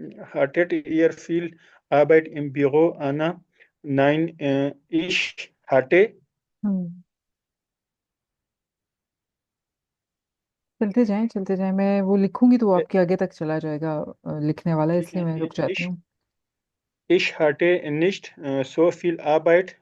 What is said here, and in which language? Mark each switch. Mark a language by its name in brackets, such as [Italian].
[German] Hattet ihr viel Arbeit im Büro, Anna? Nein, ich hatte. [Hindi] हम्म चलते जाएं चलते जाएं, मैं वो लिखूंगी तो वो äh, आपके आगे तक चला जाएगा, लिखने वाला है, ठीक इसलिए है, मैं रुक जाती हूँ। [German] ich hatte nicht so viel Arbeit.